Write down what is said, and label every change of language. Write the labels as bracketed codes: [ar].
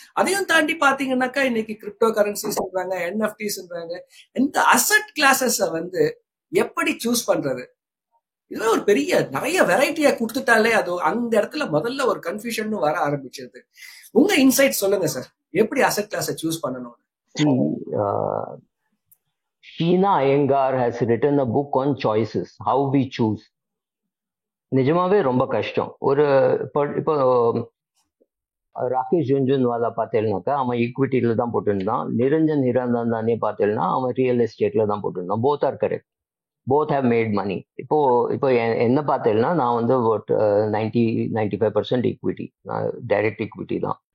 [ta] அதையும் தாண்டி பாத்தீங்கன்னாக்கா இன்னைக்கு கிரிப்டோ கரன்சிஸ்ன்றாங்க, என்எஃப்டிஸ்ன்றாங்க. இந்த அசெட் கிளாஸஸ் வந்து எப்படி சூஸ் பண்றது? இதெல்லாம் ஒரு பெரிய நிறைய வெரைட்டியா கொடுத்துட்டாலே அது அந்த இடத்துல முதல்ல ஒரு கன்ஃபியூஷன் வர ஆரம்பிச்சது. உங்க இன்சைட் சொல்லுங்க சார், எப்படி அசெட் கிளாஸை சூஸ் பண்ணணும்? [en] Sheena Iyengar has written a book on choices, how we choose. [ta] நிஜமாவே ரொம்ப கஷ்டம். ஒரு இப்போ ராகேஷ் ஜுன்ஜுன்வாலா பார்த்தேன்னாக்கா அவன் ஈக்விட்டியில தான் போட்டுருந்தான். நிரஞ்சன் ஹிரானந்தானே பார்த்தேன்னா அவன் ரியல் எஸ்டேட்ல தான் போட்டுருந்தான். [en] Both are correct, both have made money. [ta] இப்போ என்ன பார்த்தேன்னா நான் வந்து 95% ஈக்விட்டி, டைரக்ட் ஈக்விட்டி தான்.